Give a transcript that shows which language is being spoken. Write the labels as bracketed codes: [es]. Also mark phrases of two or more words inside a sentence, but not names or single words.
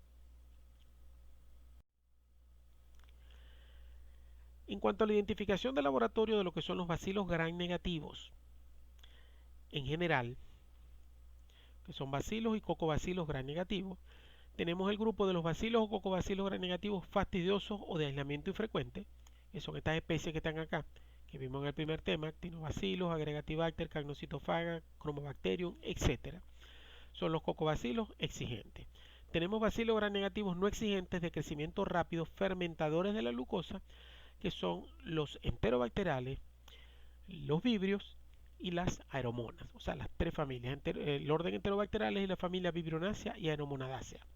[es] En cuanto a la identificación de laboratorio de lo que son los bacilos gram negativos, en general, que son bacilos y cocobacilos gram negativos, tenemos el grupo de los bacilos o cocobacilos gram negativos fastidiosos o de aislamiento infrecuente, que son estas especies que están acá, que vimos en el primer tema, actinobacillus, agregatibacter, cagnocitofaga, chromobacterium, etc. Son los cocobacilos exigentes. Tenemos bacilos gram negativos no exigentes de crecimiento rápido, fermentadores de la glucosa, que son los enterobacteriales, los vibrios y las aeromonas, o sea, las tres familias, el orden enterobacteriales y la familia Vibrionacea y Aeromonadaceae.